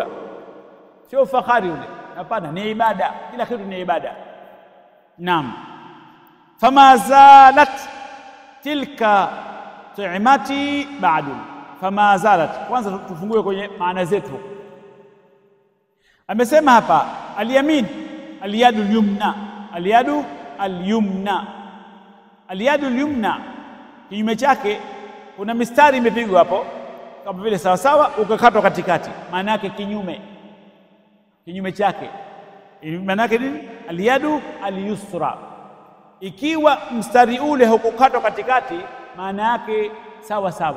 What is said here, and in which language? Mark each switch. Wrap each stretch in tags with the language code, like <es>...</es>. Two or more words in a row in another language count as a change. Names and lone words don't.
<sw>Sio fahari ule. Hapana, ni ibada. Kila kitu ni ibada. Naam.</sw> <ar>فما زالت تلك طعمتي بعد. فما زالت.</ar> <sw>Kwanza tufungue kwenye maana zetu. Amesema hapa</sw> <ar>اليمين، اليد اليمنى، اليد اليمنى. اليد اليمنى</ar> <sw>kinyume chake kuna mistari imepigwa hapo kama vile sawa sawa, ukakatwa katikati. Maana yake kinyume, kinyume chake. Maana yake nini?</sw> <ar>اليد اليسرى.</ar> <sw>Ikiwa mstari ule hukukatwa katikati, maana yake sawa sawa.</sw>